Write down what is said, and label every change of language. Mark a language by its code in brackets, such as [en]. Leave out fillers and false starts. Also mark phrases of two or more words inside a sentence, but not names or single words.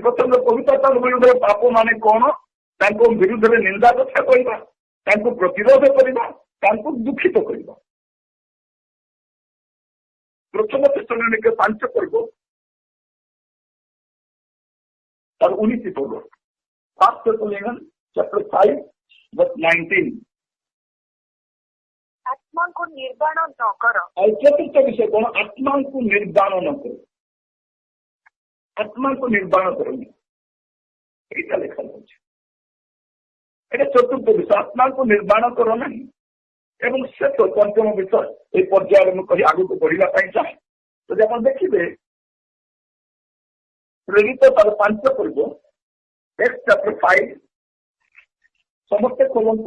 [or] ପ୍ରଥମେ ପବିତ୍ରତା ବିରୁଦ୍ଧରେ ପାପ ମାନେ କଣ ତାଙ୍କ ବିରୁଦ୍ଧରେ ନିନ୍ଦା କଥା କରିବା ତାଙ୍କୁ ପ୍ରତିରୋଧ କରିବା ତାଙ୍କୁ ଦୁଃଖିତ କରିବା। ପ୍ରଥମ ତେସଲୋନିକେ 5 ପର୍ବ ତାର 19 ପର୍ବ [en] 1 Thessalonians chapter 5 verse 19 [hi] आत्मा को निर्वाण न कर। और चतुर्थ विषय कौन आत्मा को निर्वाण न करो आत्मा को निर्वाण करो [or] ଏଇଟା ଲେଖା ଯାଉଛି। ଏଇଟା ଚତୁର୍ଥ ବିଷୟ ଆତ୍ମା [hi] को निर्वाण [or] କର ନାହିଁ ଏବଂ ସେ ପଞ୍ଚମ ବିଷୟ ଏଇ ପର୍ଯ୍ୟାୟରେ ମୁଁ କହି ଆଗକୁ ବଢିବା ପାଇଁ ଚାହେଁ। ଯଦି ଆପଣ ଦେଖିବେ ପ୍ରେରିତ ତାର 5 ପର୍ବ [en] Acts chapter 5 [or] ସମସ୍ତେ ଖୋଲନ୍ତୁ।